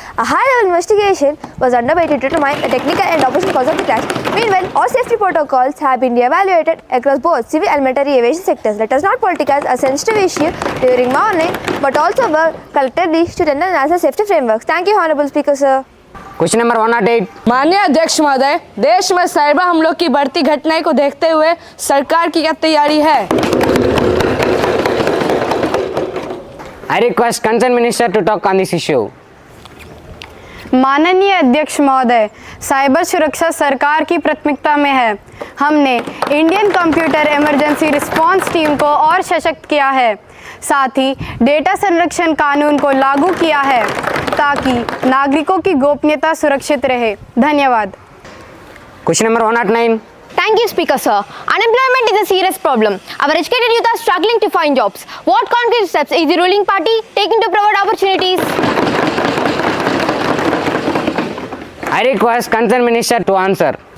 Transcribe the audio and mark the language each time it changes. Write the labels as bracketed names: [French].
[English] A high-level investigation was underway to determine the technical and operational cause of the crash. Meanwhile, all safety protocols have been evaluated across both civil and military aviation sectors. Let us not politicize a sensitive issue during morning, but also work collectively to strengthen the national safety frameworks. Thank you, Honorable Speaker, sir. Question number 108. [Hindi] माननीय अध्यक्ष महोदय, देश में cyber हमलों की बढ़ती घटनाएं को देखते हुए सरकार की क्या तैयारी है? [English] I request concerned minister to talk on this issue. [Hindi] माननीय अध्यक्ष महोदय, साइबर सुरक्षा सरकार की प्राथमिकता में है। हमने Indian computer emergency response team को और सशक्त किया है, साथ ही डेटा संरक्षण कानून को लागू किया है ताकि नागरिकों की गोपनीयता सुरक्षित रहे। धन्यवाद। [English] Question number 109. Thank you, Speaker, sir. Unemployment is a serious problem. Our educated youth are struggling to find jobs. What concrete steps is the ruling party taking to provide opportunities? I request concerned minister to answer.